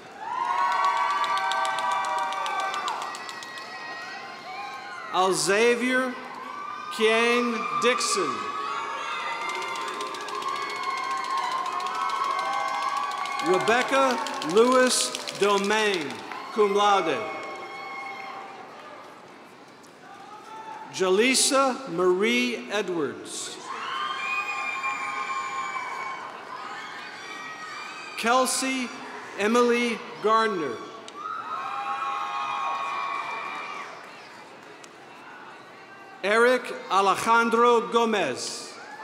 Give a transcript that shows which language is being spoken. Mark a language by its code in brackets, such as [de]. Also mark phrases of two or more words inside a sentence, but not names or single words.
[en] Alxavier Kiang Dixon. Rebecca Lewis Domain, [la] cum laude. [en] Jalisa Marie Edwards. Kelsey Emily Gardner. Eric Alejandro Gomez.